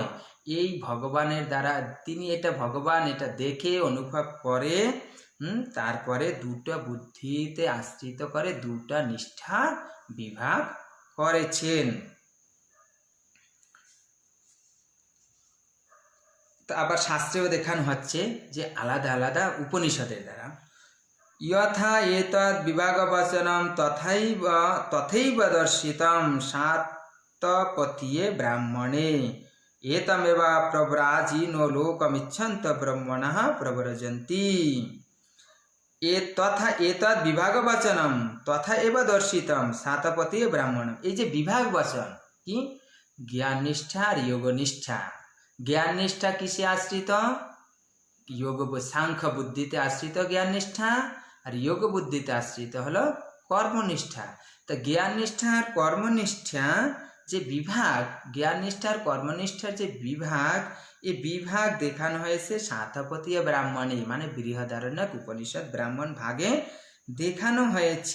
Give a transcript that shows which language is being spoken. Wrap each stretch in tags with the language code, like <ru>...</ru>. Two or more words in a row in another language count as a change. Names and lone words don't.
<bn>এই ভগবানের দ্বারা, তিনি এটা ভগবান এটা দেখে অনুভব করে, তারপরে দুটা বুদ্ধিতে আশ্রিত করে দুটা নিষ্ঠা বিভাগ করেছেন। তো আবার শাস্ত্রেও দেখানো হচ্ছে যে আলাদা আলাদা উপনিষদের দ্বারা</bn> <sa>যথা এতদ বিভাগবচনম তথৈব দর্শিতম সাতপতিয়ে ব্রাহ্মণে এতমেব প্রব্রাজিনো লোকমিচ্ছন্ত ব্রহ্মণঃ প্রব্রজন্তি। তথা এতদ বিভাগবচনম তথা এব দর্শিতম সাতপতিয়ে ব্রাহ্মণম।</sa> <bn>এই যে বিভাগ বচন কি জ্ঞান নিষ্ঠা আর যোগ নিষ্ঠা। জ্ঞান নিষ্ঠা কিসে আশ্রিত? যোগ সাংখ্য বুদ্ধিতে আশ্রিত জ্ঞান নিষ্ঠা, আর যোগ বুদ্ধিতে আশ্রিত হলো কর্মনিষ্ঠা। তো জ্ঞান নিষ্ঠা আর কর্মনিষ্ঠা যে বিভাগ, জ্ঞান নিষ্ঠা আর কর্মনিষ্ঠার যে বিভাগ, এই বিভাগ দেখানো হয়েছে সাতপতীয় ব্রাহ্মণে, মানে বৃহদারণ্যক উপনিষদ ব্রাহ্মণ ভাগে দেখানো হয়েছে।</bn>